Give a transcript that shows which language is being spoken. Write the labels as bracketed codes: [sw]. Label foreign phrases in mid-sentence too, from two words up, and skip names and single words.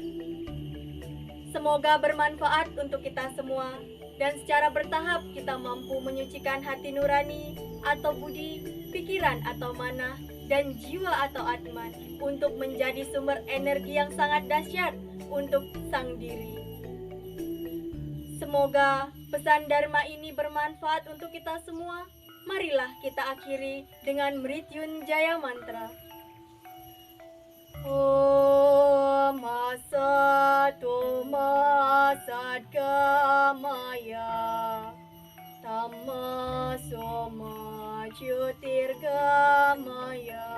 [id] Semoga bermanfaat untuk kita semua dan secara bertahap kita mampu menyucikan hati nurani atau budi, pikiran atau manah, dan jiwa atau atma untuk menjadi sumber energi yang sangat dahsyat untuk sang diri. Semoga pesan Dharma ini bermanfaat untuk kita semua. Marilah kita akhiri dengan Mrityunjaya mantra. [sa] Om Sato Ma Satgamaya Tamaso Ma Jyotirgamaya